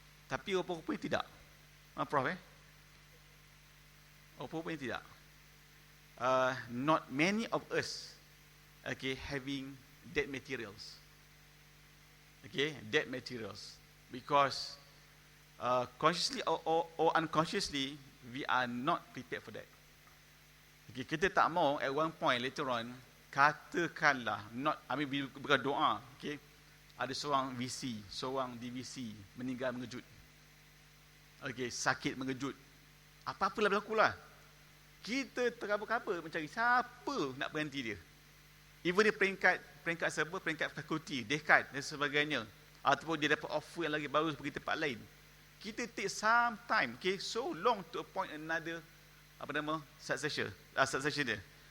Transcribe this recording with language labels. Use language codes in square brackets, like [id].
[ms] Tapi rupa-rupanya tidak. Prof, rupa-rupanya tidak. [en] Not many of us, okay, having that materials. Okay, that materials. Because consciously or unconsciously, we are not prepared for that. [ms] Okay, kita tak mau [en] at one point later on, [ms] katakanlah, we berdoa, okay, ada seorang VC, seorang DVC meninggal mengejut. Okay, sakit mengejut. Apa-apalah berlakulah. Kita terkabur-kabur mencari siapa nak berhenti dia. [en] Even [ms] dia peringkat serba, peringkat fakulti, dekan dan sebagainya. Ataupun dia dapat offer yang lagi baru pergi tempat lain. Kita [en] take some time, okay, so long to appoint another succession dia.